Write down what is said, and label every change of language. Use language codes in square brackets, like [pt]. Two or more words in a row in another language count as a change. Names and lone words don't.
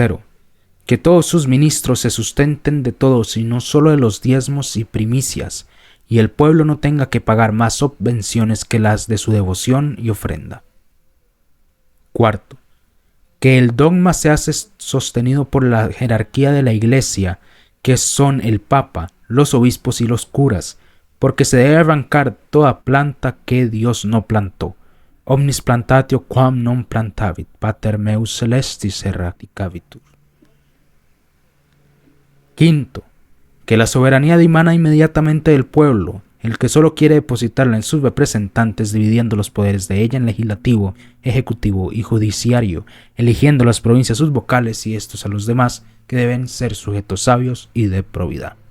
[es] Que todos sus ministros se sustenten de todos y no solo de los diezmos y primicias, y el pueblo no tenga que pagar más subvenciones que las de su devoción y ofrenda. 4. Que el dogma sea sostenido por la jerarquía de la Iglesia, que son el Papa, los obispos y los curas, porque se debe arrancar toda planta que Dios no plantó. [la] Omnis plantatio quam non plantavit, pater meus celestis erradicavitur. [es] 5. Que la soberanía dimana inmediatamente del pueblo, el que solo quiere depositarla en sus representantes, dividiendo los poderes de ella en legislativo, ejecutivo y judiciario, eligiendo las provincias sus vocales y estos a los demás, que deben ser sujetos sabios y de probidad.